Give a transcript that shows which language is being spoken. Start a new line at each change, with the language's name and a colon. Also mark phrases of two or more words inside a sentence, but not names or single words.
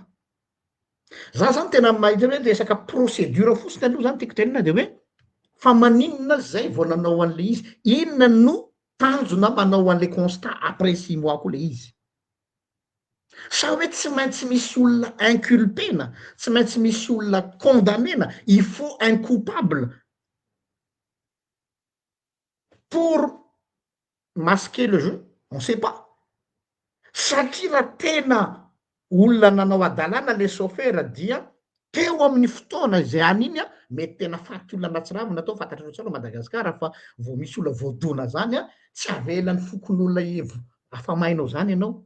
Malagasy: Za zany tena mahita hoe resaka procédure fotsiny aloha zany tiako tenena de hoe fa maninona zay vao nanao an'le izy, inona no tanjona manao an'
French: le constat après 6 mois
Malagasy: koa le izy? Sa hoe tsy maintsy misy olona inculpena, tsy maintsy misy olona condamnena,
French: il faut un coupable pour masquer le jeu? On sait pas.
Malagasy: Satria raha tena olona nanao adalàna le chauffeur dia teo amin'ny fotoana izay an'iny a, mety tena faty olona anatsiravina atao, fantatrareo tsara Madagasikara fa vao misy olona voadona zany a, tsy avelan'ny fokon'olona evo afamainao zany ianao.